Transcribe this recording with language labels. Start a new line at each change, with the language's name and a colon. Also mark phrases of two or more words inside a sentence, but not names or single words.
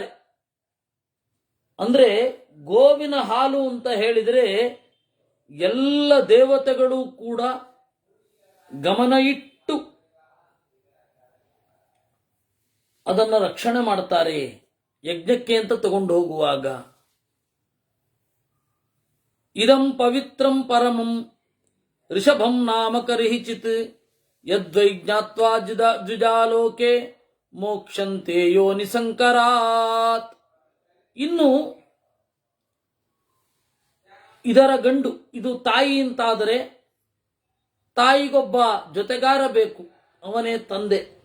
Kannada: ಅಂದ್ರೆ ಗೋವಿನ ಹಾಲು ಅಂತ ಹೇಳಿದರೆ ಎಲ್ಲ ದೇವತೆಗಳು ಕೂಡ ಗಮನ ಇಟ್ಟು ಅದನ್ನು ರಕ್ಷಣೆ ಮಾಡ್ತಾರೆ ಯಜ್ಞಕ್ಕೆ ಅಂತ ತಗೊಂಡು ಹೋಗುವಾಗ.
Sanskrit: ಇದಂ ಪವಿತ್ರಂ ಪರಮಂ ಋಷಭಂ ನಾಮ ಕರಿಹಿಚಿತ್ ಯದ್ವೈ ಜ್ಞಾತ್ವಾ ದ್ವಿಜಾಲೋಕೆ ಮೋಕ್ಷಂತೆ ಯೋನಿ ಸಂಕರಾತ್.
Kannada: ಇನ್ನು ಇದರ ಗಂಡು, ಇದು ತಾಯಿ ಅಂತಾದರೆ ತಾಯಿಗೊಬ್ಬ ಜೊತೆಗಾರ ಬೇಕು, ಅವನೇ ತಂದೆ.